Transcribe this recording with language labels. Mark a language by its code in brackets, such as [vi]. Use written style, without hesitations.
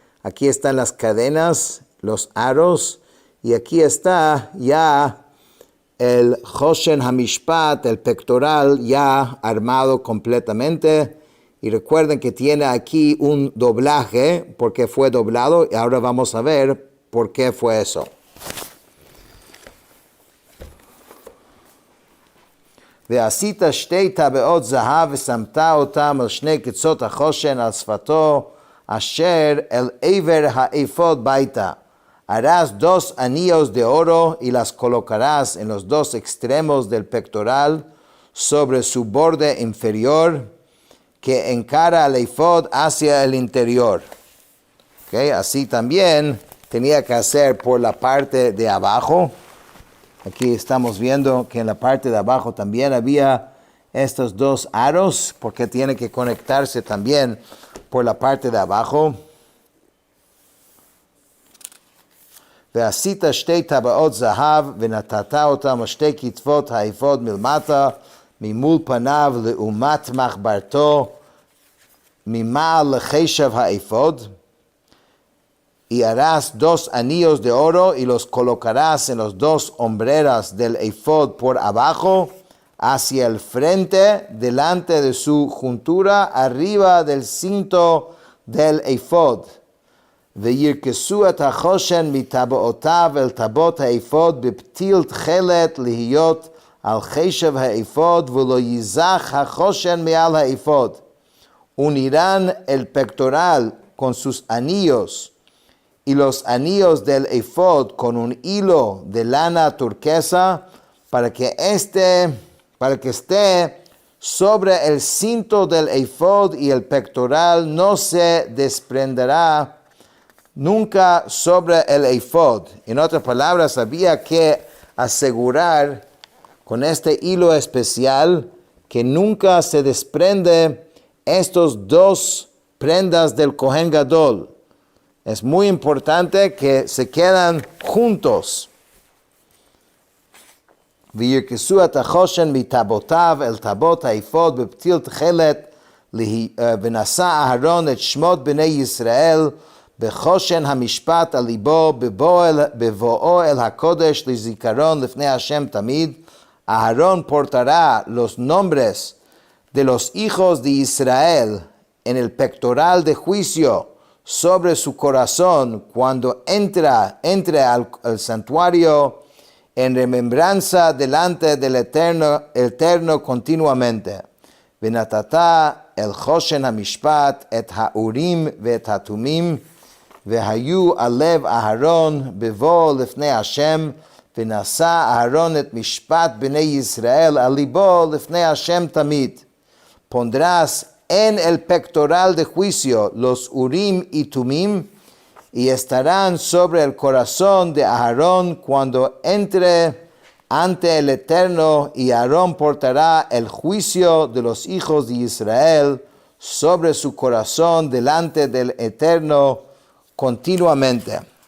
[es] Aquí están las cadenas, los aros, y aquí está ya el Choshen Hamishpat, el pectoral ya armado completamente. Y recuerden que tiene aquí un doblaje porque fue doblado, y ahora vamos a ver por qué fue eso. [he] ועשית שתי טבעות זהב ושמת אותם על שני קצות החושן על שפתו אשר אל עבר האפוד ביתה. [es] Harás 2 anillos de oro y las colocarás en los 2 extremos del pectoral sobre su borde inferior que encara al efod hacia el interior. Okay, así también tenía que hacer por la parte de abajo. Aquí estamos viendo que en la parte de abajo también había estos 2 aros, porque tiene que conectarse también por la parte de abajo. [he] ועשית שתי טבעות זהב ונתת אותם על שתי כתפות האפוד מלמטה ממול פניו לעומת מחברתו ממעל לחשב האפוד. [es] Y harás 2 anillos de oro y los colocarás en los 2 hombreras del efod por abajo, hacia el frente, delante de su juntura, arriba del cinto del efod. [he] וירכסו את החושן מטבעותיו אל טבעות האפוד בפתיל תכלת להיות על חשב האפוד ולא ייזך החושן מעל האפוד. [es] Unirán el pectoral con sus anillos y los anillos del efod con un hilo de lana turquesa para que esté sobre el cinto del efod y el pectoral no se desprenderá nunca sobre el efod. En otras palabras, había que asegurar con este hilo especial que nunca se desprende estos 2 prendas del Kohen Gadol. Es muy importante que se quedan juntos. [he] וירכסו את החושן מטבעותיו אל טבעות האפוד בפתיל תכלת ונשא אהרון את שמות בני ישראל בחושן המשפט על ליבו בבואו אל הקודש לזיכרון לפני השם תמיד. [es] Aarón portará los nombres de los hijos de Israel en el pectoral de juicio sobre su corazón cuando entre al santuario en remembranza delante del Eterno continuamente. [he] ונתתה el Choshen HaMishpat et ha'urim ve'et ha'tumim והיו על לב אהרון בבוא לפני השם ונשא אהרון את משפט בני ישראל על ליבו לפני השם תמיד. [es] Pondrás en el pectoral de juicio los urim y tumim y estarán sobre el corazón de Aarón cuando entre ante el Eterno, y Aarón portará el juicio de los hijos de Israel sobre su corazón delante del Eterno continuamente.